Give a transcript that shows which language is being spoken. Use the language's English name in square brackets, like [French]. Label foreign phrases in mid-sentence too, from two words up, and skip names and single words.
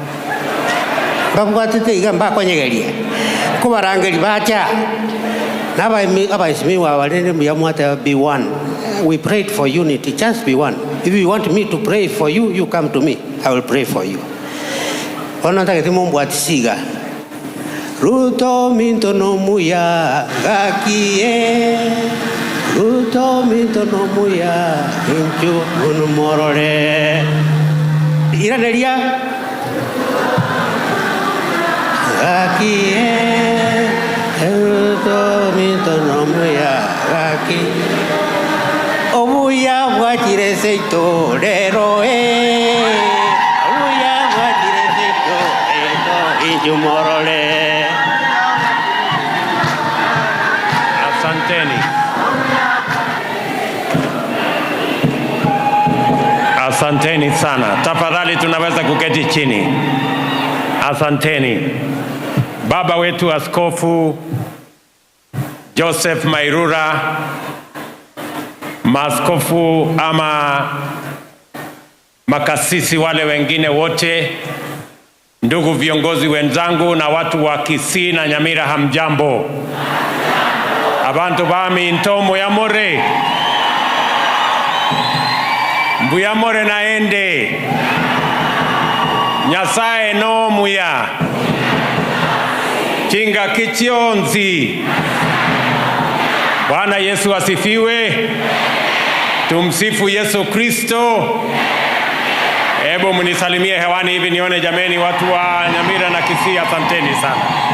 [Gusii] iga mbakonyegeria kubarangeri bacha abaisimi wa walende muyamwata [English] be one. We prayed for unity, just be one. If you want me to pray for you, you come to me, I will pray for you. [Gusii] Ona taketi mumbwatisiga Ruto minto no muya gakie, Ruto minto no muya inchu unumorore. Iraneria gakie, Ruto minto no muya gakie. Omuya wachire seito rero omuya wachire seito rero inchu morore. [Swahili] Asanteni sana. Tafadhali tunaweza kuketi chini. Asanteni. Baba wetu Askofu Joseph Mairura, maaskofu ama makasisi wale wengine wote, ndugu viongozi wenzangu na watu wa Kisii na Nyamira, hamjambo? [Gusii] Abantu bami ntomo ya more. Mbuyamore naende. Nyasaye no muya. Kinga kichionzi. [Swahili] Bwana Yesu asifiwe. Tumsifu Yesu Kristo. Hebu mnisalimie hewani hivi nione jameni, watu wa Nyamira na Kisii, asanteni sana.